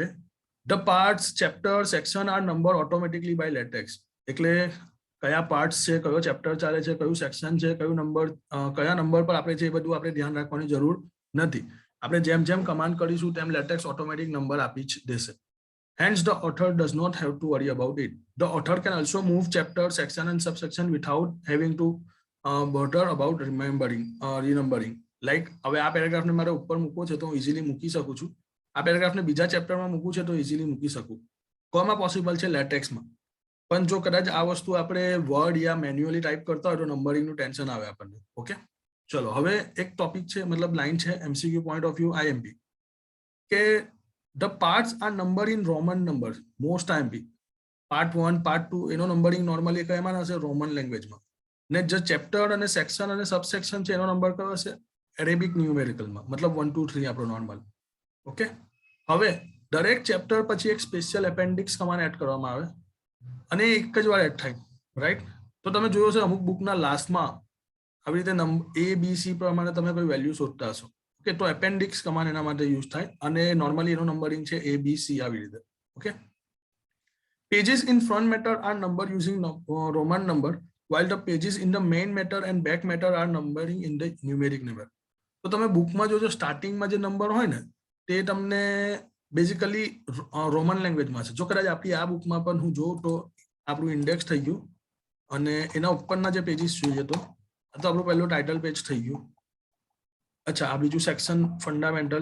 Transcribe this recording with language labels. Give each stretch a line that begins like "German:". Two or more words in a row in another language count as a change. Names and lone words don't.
English: The parts, chapter, section are number automatically by LaTeX.
Gujarati: એટલે કયા પાર્ટ્સ છે, કયો ચેપ્ટર ચાલે છે, કયું સેક્શન છે, કયું નંબર, કયા નંબર પર આપણે છે, એ બધું આપણે ધ્યાન રાખવાની જરૂર નથી. આપણે જેમ જેમ કમાન્ડ કરીશું તેમ લેટેક્સ
English: automatic number
Gujarati: આપી જ દેશે.
English: Hence, the author does not have to worry about it. The author can also move chapter, section, and subsection without having to bother about renumbering. Like,
Gujarati: હવે આ પેરેગ્રાફને મારે ઉપર મૂકવો છે તો હું ઇઝીલી મૂકી શકું છું. આ પેરેગ્રાફને બીજા ચેપ્ટરમાં મૂકવું છે તો ઇઝીલી મૂકી શકું. કોમાં પોસિબલ છે? લેટેક્સમાં. પણ જો કદાચ આ વસ્તુ આપણે વર્ડ યા મેન્યુઅલી ટાઈપ કરતા હોય તો નંબરિંગનું ટેન્શન આવે આપણને. ઓકે, ચલો હવે એક ટોપિક છે, મતલબ લાઈન છે, MCQ
English: point of view
Gujarati: IMP, કે
English: the parts are numbered in Roman numbers. Most IMP.
Gujarati: Part 1, Part 2 એનો નંબરિંગ નોર્મલી કયામાં હશે? રોમન લેંગ્વેજમાં. ને જે ચેપ્ટર અને સેક્શન અને સબસેક્શન છે એનો નંબર કયો હશે? અરેબિક ન્યુમેરિકલમાં, મતલબ 1 2 3 આપણો નોર્મલ. ઓકે, હવે દરેક ચેપ્ટર પછી એક
English: special appendix command add
Gujarati: કરવામાં આવે અને એક જ વાર એડ થાય, રાઈટ? તો તમે જોયો છે અમુક બુકના લાસ્ટમાં આવી રીતે ABC પ્રમાણે તમે કોઈ વેલ્યુ શોધતા હશો. ઓકે, તો
English: appendix command
Gujarati: એના માટે યુઝ થાય અને નોર્મલી એનો નંબરિંગ છે ABC આવી રીતે. ઓકે,
English: pages in front matter are numbered using Roman number while the pages in the main matter and back matter are numbering in the numeric number.
Gujarati: તો તમે બુકમાં જોજો સ્ટાર્ટિંગમાં જે નંબર હોય ને તે તમને બેઝિકલી રોમન લેંગ્વેજમાં છે. જો કદાચ આપણી આ બુકમાં પણ હું જોઉં તો આપણું ઇન્ડેક્સ થઈ ગયું અને એના ઉપરના જે પેજીસ જોઈએ તો આપણું પહેલું
English: title page
Gujarati: થઈ ગયું. અચ્છા, આ બીજું
English: section fundamental.